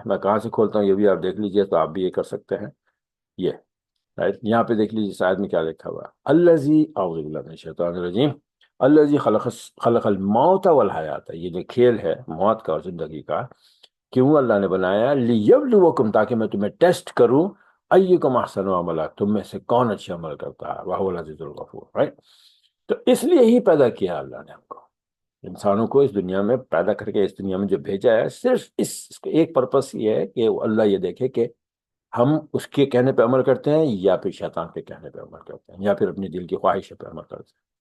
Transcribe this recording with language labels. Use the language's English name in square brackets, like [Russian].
[Urdu] میں کہاں سے کھولتا ہوں یہ بھی آپ دیکھ لیجئے، تو آپ بھی یہ کر سکتے ہیں. یہ رائٹ، یہاں پہ دیکھ لیجیے شاید میں کیا لکھا ہوا ہے. [Arabic] الذی، اعوذ باللہ من الشیطان الرجیم، الذی خلق الموت والحیات. [Urdu] یہ جو کھیل ہے موت کا اور زندگی کا، کیوں اللہ نے بنایا؟ لیبلوکم، تاکہ میں تمہیں ٹیسٹ کروں، [Arabic] ایکم احسن عملا، [Urdu] تم میں سے کون اچھے عمل کرتا ہے، [Arabic] وہو العزیز الغفور. [Urdu] رائٹ. تو اس لیے ہی پیدا کیا اللہ نے ہم کو، انسانوں کو اس دنیا میں پیدا کر کے اس دنیا میں جو بھیجا ہے، صرف اس کا ایک پرپس یہ ہے کہ اللہ یہ دیکھے کہ ہم اس کے کہنے پہ عمل کرتے ہیں یا پھر شیطان کے کہنے پہ عمل کرتے ہیں، یا پھر اپنی دل کی خواہش پہ عمل کرتے ہیں.